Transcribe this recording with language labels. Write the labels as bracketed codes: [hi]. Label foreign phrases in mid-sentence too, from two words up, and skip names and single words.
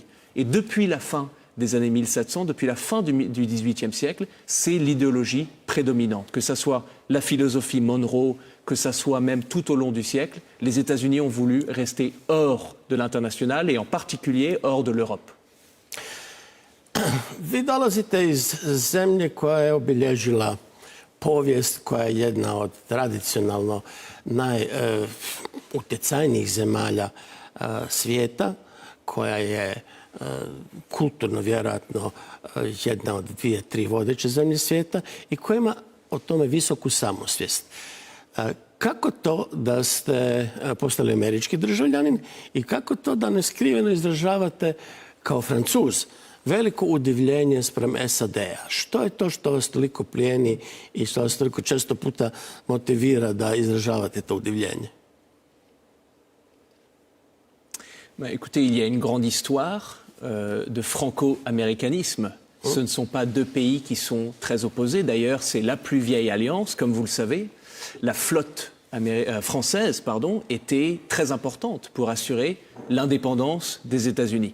[fr] Et depuis la fin des années 1700, depuis la fin du XVIIIe siècle, c'est l'idéologie prédominante. Que ce soit la philosophie Monroe, que ça soit même tout au long du siècle, les États-Unis ont voulu rester hors de l'international et en particulier hors de l'Europe. [hr] Vi dolazite iz zemlje koja je obilježila povijest, koja je jedna od tradicionalno najutjecajnijih zemalja svijeta, koja je kulturno vjerojatno jedna od 2-3 vodeće zemlje svijeta i koja ima o tome visoku samosvijest. Kako to da ste postali američki državljanin i kako to da neskriveno izražavate kao Francuz veliko udivljenje spram SAD-a? Što je to što vas toliko plijeni i što vas toliko često puta motivira da izražavate to udivljenje? [fr] Écoutez, il y a une grande histoire de franco-américanisme. Ce ne sont pas deux pays qui sont très opposés. D'ailleurs, c'est la plus vieille alliance, comme vous le savez. La flotte française était très importante pour assurer l'indépendance des États-Unis.